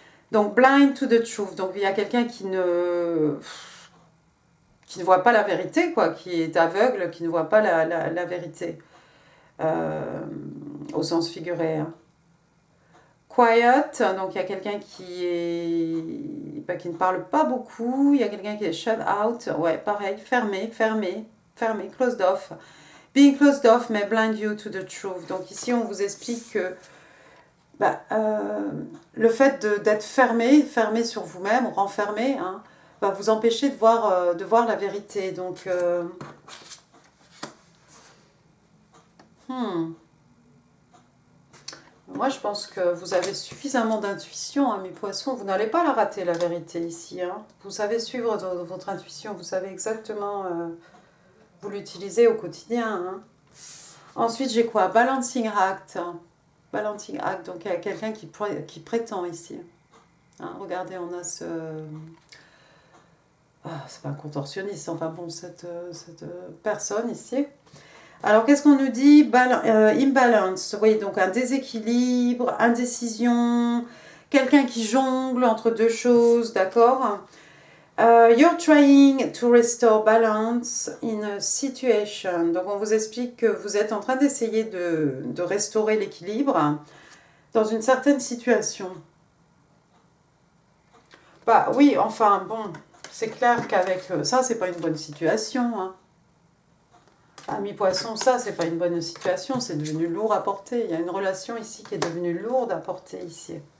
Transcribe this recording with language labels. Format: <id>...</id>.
<fr>Donc</fr> <en>blind to the truth,</en> <fr>donc il y a quelqu'un qui ne voit pas la vérité, quoi, qui est aveugle, qui ne voit pas la vérité, au sens figuré. Hein. Quiet, donc il y a quelqu'un qui ne parle pas beaucoup, il y a quelqu'un qui est</fr> <en>shut out,</en> <fr>ouais, pareil, fermé, closed off.</fr> <en>Being closed off may blind you to the truth.</en> <fr>Donc ici, on vous explique que le fait d'être fermé sur vous-même, renfermé, hein, va vous empêcher de voir la vérité. Donc, moi, je pense que vous avez suffisamment d'intuition, hein, mes poissons. Vous n'allez pas la rater, la vérité, ici. Hein. Vous savez suivre votre intuition. Vous savez exactement... vous l'utilisez au quotidien. Hein. Ensuite, j'ai quoi? Balancing act. Balancing act. Donc, il y a quelqu'un qui prétend ici. Hein, regardez, on a ce... c'est pas un contorsionniste. Enfin bon, cette personne ici... Alors, qu'est-ce qu'on nous dit? Imbalance, oui, donc un déséquilibre, indécision, quelqu'un qui jongle entre deux choses, d'accord?</fr> <en>You're trying to restore balance in a situation.</en> <fr>Donc, on vous explique que vous êtes en train d'essayer de restaurer l'équilibre dans une certaine situation. Bah oui, enfin, bon, c'est clair qu'avec ça, c'est pas une bonne situation, hein. Ami poisson, ça, c'est pas une bonne situation, c'est devenu lourd à porter. Il y a une relation ici qui est devenue lourde à porter ici.</fr>